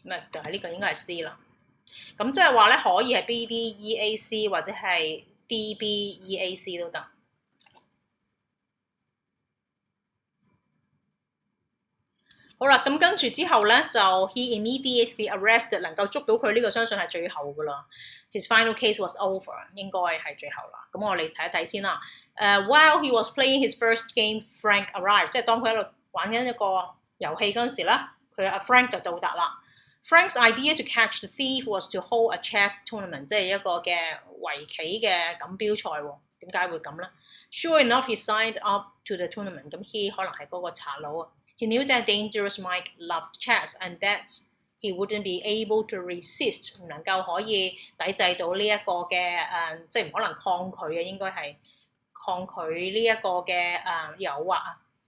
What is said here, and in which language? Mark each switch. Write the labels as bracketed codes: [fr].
[yue] 就係呢個應該係 C 啦。咁即係話咧，可以係 BDEAC 或者係 DBEAC 都得。好啦，咁跟住之後咧，就 [en] he immediately arrested [yue] 能夠捉到佢呢個，相信係最後噶啦。 [en] His final case was over， [yue] 應該係最後啦。咁我哋睇一睇先啦。 [en] While he was playing his first game, Frank arrived， [yue] 即係當佢喺度玩緊一個遊戲嗰陣時咧，佢阿 Frank 就到達啦。 [en] Frank's idea to catch the thief was to hold a chess tournament， [yue] 即係一個嘅圍棋嘅錦標賽喎。點解會咁咧 [en] ？Sure enough, he signed up to the tournament。 [yue] 咁 [en] he [yue] 可能係嗰個賊佬啊。 [en] He knew that dangerous Mike loved chess and that he wouldn't be able to resist， [yue] 唔能夠可以抵制到呢一個嘅即係唔可能抗拒嘅，應該係抗拒呢一個嘅誘惑啊。